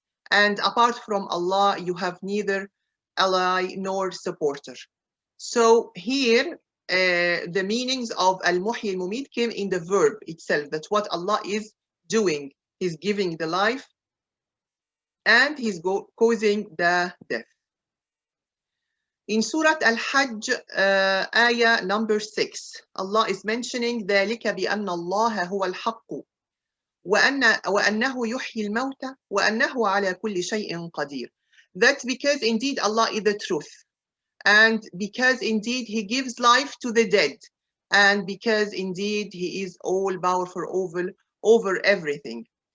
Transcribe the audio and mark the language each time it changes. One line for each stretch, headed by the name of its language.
English: And apart from Allah, you have neither ally nor supporter. So here, the meanings of Al-Muhee-Al-Mumeet came in the verb itself, that what Allah is doing. He's giving the life and he's causing the death. In Surah Al-Hajj, ayah number 6, Allah is mentioning
Arabic: ذَلِكَ بِأَنَّ اللَّهَ هُوَ الْحَقُّ وَأَنَّهُ يُحْيِي الْمَوْتَ وَأَنَّهُ عَلَى كُلِّ شَيْءٍ قَدِيرٌ.
English: That's because indeed Allah is the truth, and because indeed He gives life to the dead, and because indeed He is all powerful over everything.